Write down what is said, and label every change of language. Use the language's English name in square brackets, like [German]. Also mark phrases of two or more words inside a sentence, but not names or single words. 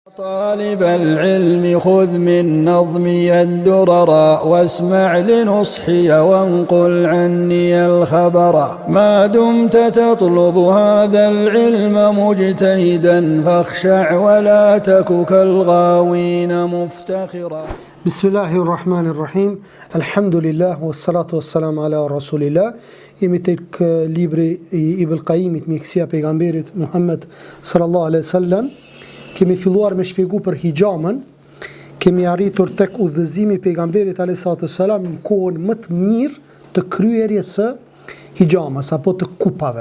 [Arabic] طالب العلم خذ من نظمي الدرر واسمع لنصحي وانقل عني الخبر ما دمت تطلب هذا العلم مجتهدا فاخشع ولا تك كالغاوين مفتخرا. بسم الله الرحمن الرحيم. الحمد لله والصلاة والسلام على رسول الله. [Albanian] Jemi tek libri i Ibn Qayyimit, mjekësia e pejgamberit Muhammed [Arabic] صلى الله عليه وسلم. [Albanian] Kemi filluar me shpjegu për hijamën. Kemi arritur tek udhëzimi i pejgamberit [Arabic] عليه الصلاة والسلام [Albanian] në kohën më të mirë të kryerjes së hijamës apo të kupave.